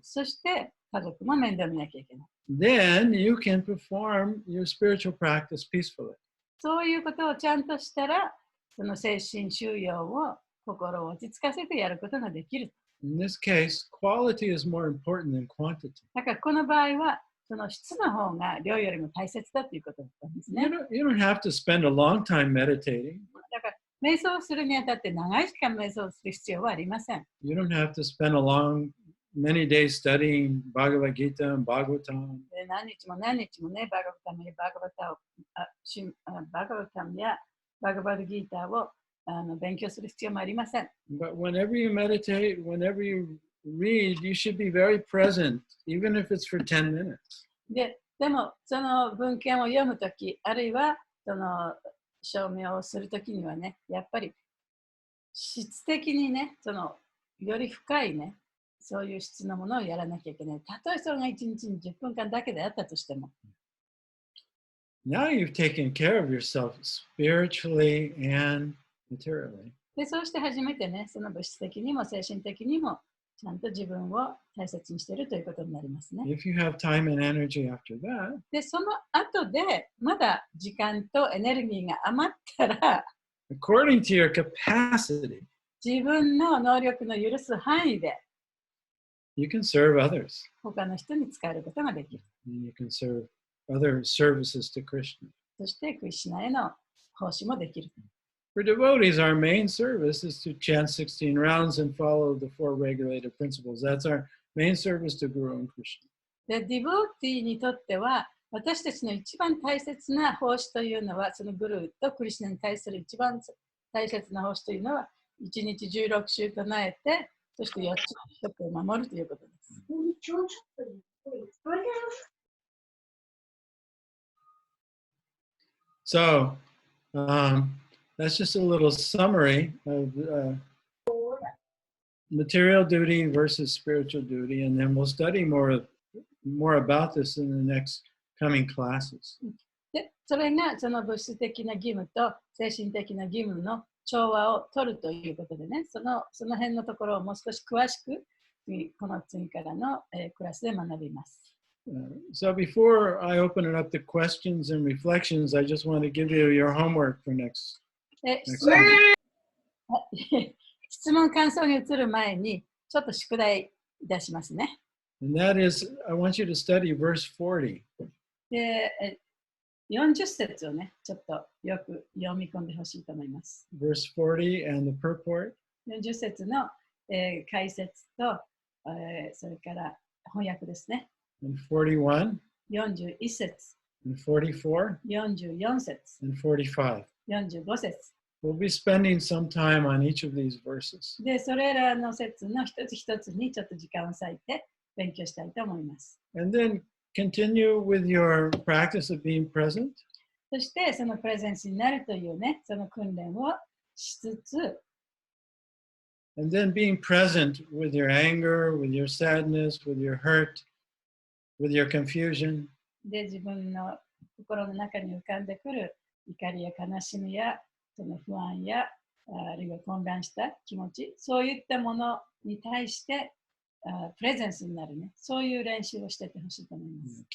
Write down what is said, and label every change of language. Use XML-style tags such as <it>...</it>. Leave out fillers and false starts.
<ja>そして家族も面倒見なきゃいけない。</ja> <en>Then you can perform your spiritual practice peacefully.</en> <ja>そういうことをちゃんとしたら、その精神修養を心を落ち着かせてやることができる。</ja> <en>In this case, quality is more important than quantity.</en> <ja>だからこの場合は、その質の方が量よりも大切だということだったんですね。</ja> <en>You don't have to spend a long time meditating.</en> <ja>だから瞑想するにあたって長い時間瞑想する必要はありません。</ja> <en>You don't have to spend many days studying Bhagavad Gita and Bhagavatam.</en> <ja>何日もね、バガバタムやバガバドギーターを勉強する必要もありません。</ja> <en>But whenever you meditate, whenever you read, you should be very present, even if it's for 10 minutes.</en> <ja>でも、その文献を読むとき、あるいはその証明をするときにはね、やっぱり質的にね、より深いね、そういう質のものをやらなきゃいけない。たとえそれが1日に10分間だけであったとしても。</ja> <en>Now you've taken care of yourself spiritually and materially.</en> <ja>で、そうして初めてね、その物質的にも精神的にもちゃんと自分を大切にしているということになりますね。</ja> <en>If you have time and energy after that,</en> <ja>で、その後でまだ時間とエネルギーが余ったら、</ja> <en>according to your capacity,</en> <ja>自分の能力の許す範囲で、</ja> <en>you can serve others.</en> <ja>他の人に使えることができる。</ja> <en>And you can serve other services to Krishna.</en> <ja>そしてクリシュナへの奉仕もできる。</ja> <en>For devotees, our main service is to chant 16 rounds and follow the 4 regulated principles. That's our main service to Guru and Krishna.</en> <ja>で、ディボーティーにとっては、私たちの一番大切な奉仕というのは、そのグルーとクリシュナに対する一番大切な奉仕というのは、1日16週唱えて、そして4つの規則を守るということです。</ja> <en>So, that's just a little summary of material duty versus spiritual duty, and then we'll study more about this in the next coming classes.</en> <ja>で、それがその物質的な義務と精神的な義務の調和を取るということでね、その辺のところをもう少し詳しく、この次からの、クラスで学びます。</ja> <en>So before I open it up to questions and reflections, I just want to give you your homework for next time.</en> <ja>質問感想に移る前に、ちょっと宿題いたしますね。</ja> <en>And that is, I want you to study verse 40.</en> <ja>で、40節をね、ちょっとよく読み込んでほしいと思います。</ja> <en>Verse 40 and the purport.</en> <ja>40節の、解説と、それから翻訳ですね。</ja> <en>And 41.</en> <ja>41節。</ja> <en>And 44.</en> <ja>44節。</ja> <en>And 45.</en> <ja>45節。</ja> <en>We'll be spending some time on each of these verses.</en> <ja>で、それらの節の一つ一つにちょっと時間を割いて勉強したいと思います。</ja> <en>And then continue with your practice of being present.</en> <ja>そして、そのプレゼンスになるというね、その訓練をしつつ、</ja> <en>And then being present with your anger, with your sadness, with your hurt, with your confusion.</en> <ja>で、自分の心の中に浮かんでくる怒りや悲しみや、その不安や、あるいは混乱した気持ち、そういったものに対してプレゼンスになるね、そういう練習をしていってほしいと思います。</ja>